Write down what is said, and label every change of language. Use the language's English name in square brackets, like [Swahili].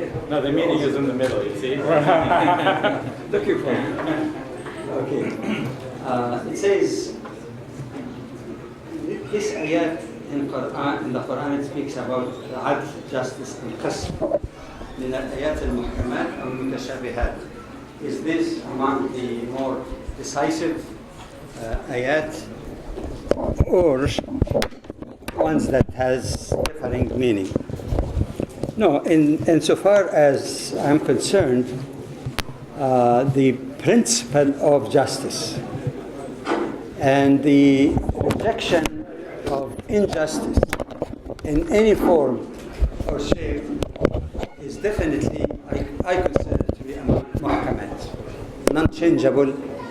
[English] No, the meaning is in the middle, you see? Looking for it. Okay. It says, this ayat in the Quran, it speaks about adl, justice, and qasm. [Arabic] من الآيات المحكمات أو المتشابهات. [English] Is this among the more decisive ayat or ones that has differing meaning? No, insofar as I'm concerned, the principle of justice and the rejection of injustice in any form or shape is definitely, I consider it to be among muhkamat, non-changeable.